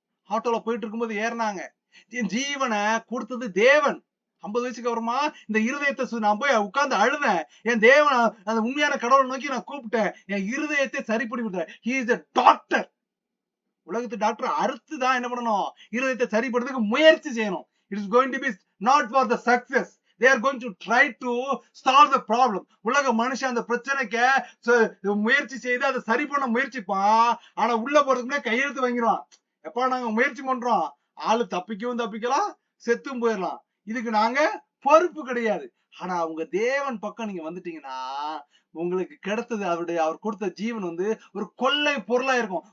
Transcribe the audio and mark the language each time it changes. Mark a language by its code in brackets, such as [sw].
[ta] ஆட்டோல போயிட்டு இருக்கும்போது ஏறினாங்க, என் ஜீவனை கொடுத்தது தேவன். 50 வயசுக்கு அப்புறமா இந்த இருதயத்தை நான் போய் உட்கார்ந்து அழுதேன். என் தேவன் அந்த உண்மையான கடவுளை நோக்கி நான் கூப்பிட்டேன், என் இருதயத்தை சரி பண்ணி கொடுத்தேன். [en] He is a doctor. [ta] உலகத்து டாக்டர் அறுத்துதான் என்ன பண்ணணும், இருதயத்தை சரி பண்றதுக்கு முயற்சி செய்யணும். [en] It is going to be not for the success. They are going to try to solve the problem. [ta] உலக மனுஷன் அந்த பிரச்சனைக்கு முயற்சி செய்து அதை சரி பண்ண முயற்சிப்பான். ஆனா உள்ள போறதுக்குன்னே கையெழுத்து வாங்கிடுவான். எப்ப நாங்க முயற்சி பண்றோம், ஆளு தப்பிக்கவும் தப்பிக்கலாம், செத்தும் போயிடலாம். இதுக்கு நாங்க பொறுப்பு கிடையாது. ஆனா உங்க தேவன் பக்கம் நீங்க வந்துட்டீங்கன்னா, உங்களுக்கு கிடைத்தது அவர் கொடுத்த ஜீவன் ஒரு கொள்ளை பொருளா இருக்கும்.